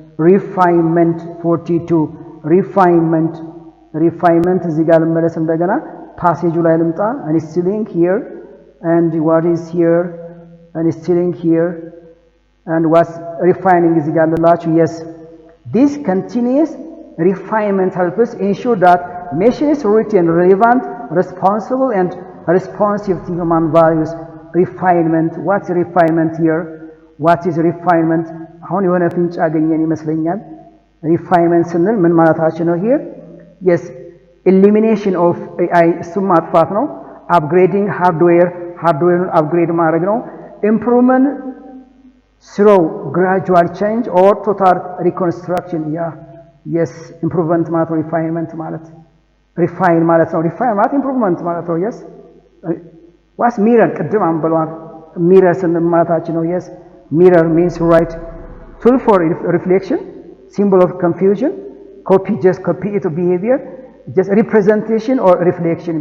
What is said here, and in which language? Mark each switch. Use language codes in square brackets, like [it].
[en] refinement 42 refinement [am] እዚህ ጋር ልመለስ እንደገና ፓሴጁ ላይ ልምጣ [en] instilling here and what is here instilling here and what's refining [am] እዚህ ጋር ልላችሁ [en] yes this continuous refinement helps us ensure that machines retain relevant, responsible and responsive to human values. Refinement, what's refinement here? What is refinement? [am] አሁን የሆነ ፍንጭ አገኘን ይመስለኛል refinement ስንል ምን ማለታችን ነው here? [en] Yes, elimination of AI [am] እሱም ማጥፋት ነው [en] upgrading hardware upgrade ማድረግ ነው improvement through gradual change or total reconstruction. Yeah, yes, improvement ማለት refinement ማለት refine ማለት ነው refine ማለት improvement ማለት ነው yes what's mirror ቅድም አንበሏል mirror ስንል ማለታችን ነው yes mirror means right tool for reflection, symbol of confusion, just copy it behavior, just representation or reflection.